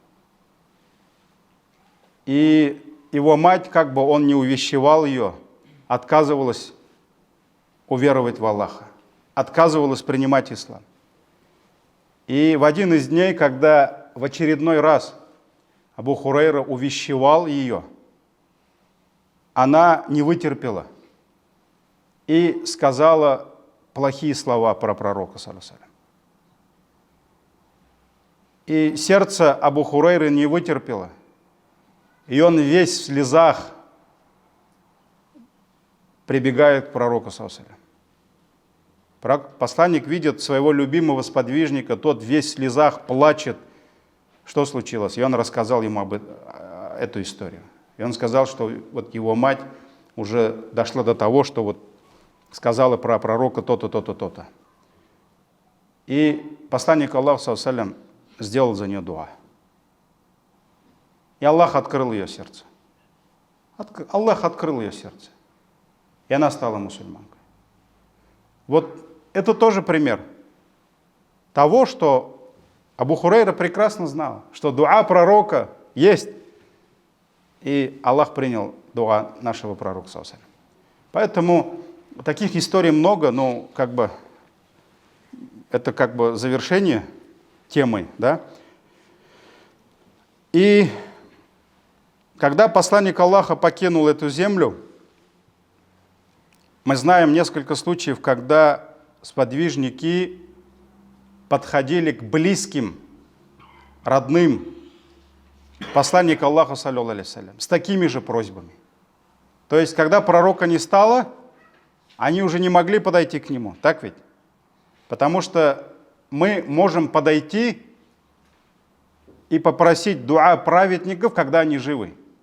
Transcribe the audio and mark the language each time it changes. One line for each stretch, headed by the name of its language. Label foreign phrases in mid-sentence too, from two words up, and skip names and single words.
Russian: И его мать, как бы он не увещевал ее, отказывалась уверовать в Аллаха, отказывалась принимать ислам. И в один из дней, когда в очередной раз Абу Хурейра увещевал ее, она не вытерпела и сказала плохие слова про пророка,
Arabic: صلى الله عليه وسلم.
Russian: И сердце Абу Хурейры не вытерпело, и он весь в слезах прибегает к пророку,
Arabic: صلى الله عليه وسلم.
Russian: Посланник видит своего любимого сподвижника, тот весь в слезах плачет. Что случилось? И он рассказал ему эту историю. И он сказал, что вот его мать уже дошла до того, что вот сказала про пророка то-то, то-то, то-то. И посланник Аллаха,
Arabic: صلى الله عليه وسلم,
Russian: сделал за нее дуа. И Аллах открыл ее сердце. Аллах открыл ее сердце. И она стала мусульманкой. Вот это тоже пример того, что Абу Хурейра прекрасно знал, что дуа пророка есть. И Аллах принял дуа нашего пророка,
Arabic: صلى الله عليه وسلم.
Russian: Поэтому таких историй много, но это как бы завершение темы, да? И когда посланник Аллаха покинул эту землю, мы знаем несколько случаев, когда сподвижники подходили к близким, родным посланника Аллаха,
Arabic: صلى الله عليه وسلم,
Russian: с такими же просьбами. То есть, когда пророка не стало, они уже не могли подойти к нему, так ведь? Потому что мы можем подойти и попросить дуа праведников, когда они живы.